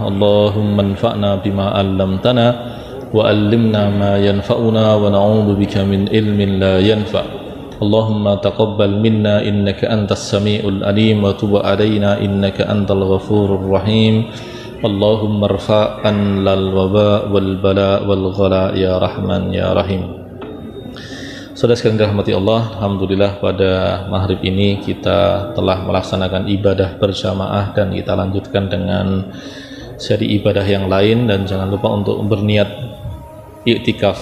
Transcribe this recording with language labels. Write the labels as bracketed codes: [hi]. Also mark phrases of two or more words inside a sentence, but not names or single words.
[ar] اللهم انفعنا بما علمتنا وعلمنا ما ينفعنا ونعوذ بك من علم لا ينفع'. اللهم تقبل منا إنك أنت السميع العليم وتب علينا إنك أنت الغفور الرحيم. اللهم ارفع عنا الوباء والبلاء والغلاء يا رحمن يا رحيم. [id] Saudara sekalian [ar] dirahmati Allah, [id] alhamdulillah pada maghrib ini kita telah melaksanakan ibadah berjamaah dan kita lanjutkan dengan seri ibadah yang lain. Dan jangan lupa untuk berniat iktikaf.